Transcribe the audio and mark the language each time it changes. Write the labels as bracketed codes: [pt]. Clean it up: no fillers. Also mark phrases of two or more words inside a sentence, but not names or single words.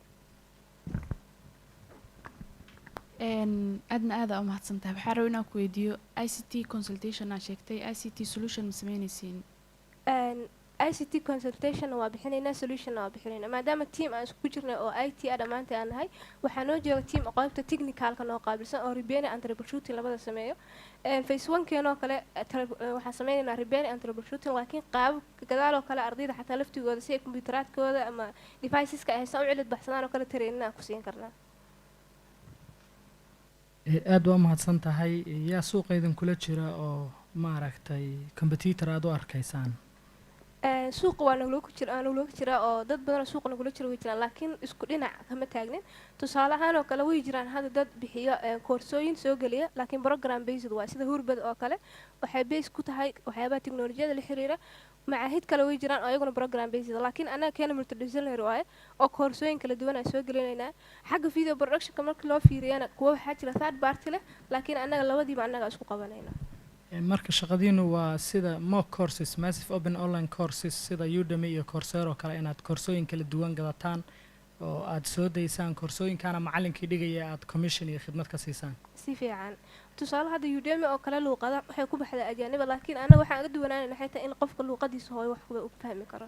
[so] aadna aada u mahadsantahay waxaa raba inaan ku weydiiyo [en] ICT consultation [so] aa sheegtay [en] ICT solution [so] ma sameynaysiin [en] ICT consultation [so] waa bixinaynaa solution waa bixinaynaa maadaama team aan isku jirnay oo IT ah dhammaanteen aan nahay waxaa noo jooga team qaybta technicalka noo qaabilsan oo [en] repair and troubleshooting [so] labada sameeyo phase 1 keenoo kale waxaan sameynaynaa [en] repair and troubleshooting [so] laakiin qaab gadaal oo kale ardayda xataa laftigooda si ay kombiyuuteraadkooda ama deviceska ay haysan u cilad baxsadaan oo kale training aan ku siin karnaa aad waa mahadsan tahay yaa suuqa idin kula jira oo maaragtay computer aad u arkaysaan suuqa waa nagulooga jiraa oo dad badanoo suuqa nagula jira way jiraan laakiin isku dhinac kama taagnin tusaale ahaan oo kale way jiraan hadda dad bixiyo koorsooyin soo geliya laakiin [en] program based [so] waa sida hurbad oo kale waxay base ku tahay waxyaabaha teknolojiyada la xiriira macaahid kale way jiraan oo ayaguna [en] program based [so] laakiin anaga keena multidisciplinary waaye oo koorsooyin kala duwan aan soo gelinaynaa xagga [en] video productionka [so] markii loo fiiriyana kuwa waxaa jira [en] third party [so] leh laakiin anaga labadiiba anaga isku qabanayna marka shaqadiinu waa sida [en] mock courses massive open online courses [so] sida Udemy iyo Coursera oo kale inaad koorsooyin kala duwan gadataan oo aad soo daysaan koorsooyinkana macallinkii dhigaya aad commission iyo khidmad ka siisaan si fiican tusaale hadda Udemy oo kale luuqada waxay ku baxdaa ajaaniba laakiin anaga waxaan uga duwanaanahay xitaa in qofka luuqadiisa hooyo wax ku fahmi karo